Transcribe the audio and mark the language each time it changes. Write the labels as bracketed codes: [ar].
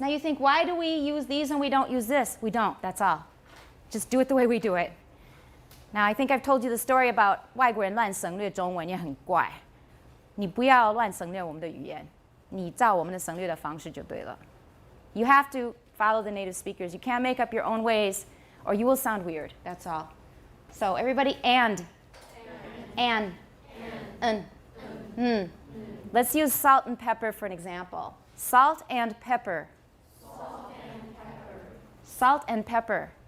[en] Now you think, why do we use these and we don't use this? We don't. That's all. Just do it the way we do it. Now I think I've told you the story about [zh] 外国人乱省略中文也很怪. 你不要乱省略我们的语言，你照我们的省略的方式就对了. [en] You have to follow the native speakers. You can't make up your own ways or you will sound weird. That's all. So everybody and. Let's use salt and pepper for an example. Salt and pepper. Salt and pepper.